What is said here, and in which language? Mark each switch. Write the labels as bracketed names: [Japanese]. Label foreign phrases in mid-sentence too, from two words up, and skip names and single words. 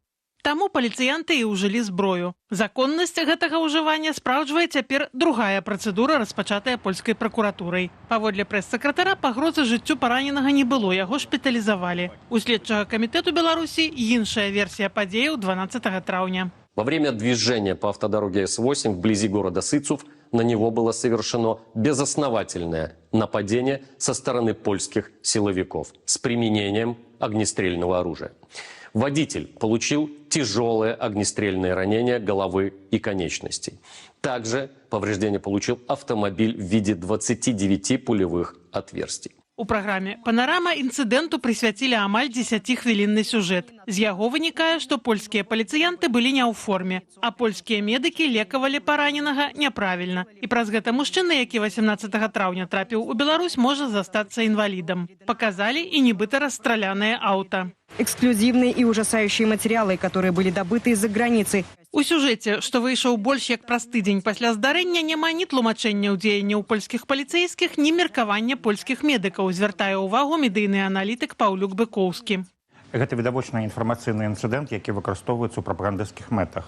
[Belarusian] Таму паліцыянты і ўжылі зброю. Законнасць гэтага ўжывання спраўджвае цяпер другая працэдура, распачатая польскай пракуратурай. Паводле прэс-сакратара, пагрозы жыццю параненага не было, яго шпіталізавалі. У следчага камітэту Беларусі іншая версія падзеяў 12 траўня. [Russian] Во время движения по автодороге С8 вблизи города Сыцов на него было совершено безосновательное нападение со стороны польских силовиков с применением огнестрельного оружия. Водитель получил тяжелое огнестрельное ранение головы и конечностей. Также повреждение получил автомобиль в виде 29 пулевых отверстий. [Belarusian] У праграме «Панарама» інцыдэнту прысвяцілі амаль 10-хвілінны сюжэт. З яго вынікае, што польскія паліцыянты былі не ў форме, а польскія медыкі лекавалі параненага няправільна. І праз гэта мужчына, які 18 траўня трапіў у Беларусь, можа застацца інвалідам. Показалі і нібыта расстралянае аўта. [Russian] Эксклюзивные и ужасающие материалы, которые были добыты из-за границы. [Belarusian] У сюжэце, што выйшаў больш як праз тыдзень пасля здарэння, няма ні тлумачэння ў дзеянняў польскіх паліцэйскіх, ні меркавання польскіх медыкаў, звяртае ўвагу медыйны аналітык Паўлюк Быкоўскі. Гэта відавочна інфармацыйны інцыдэнт, які выкарыстоўваецца ў прапагандысцкіх мэтах.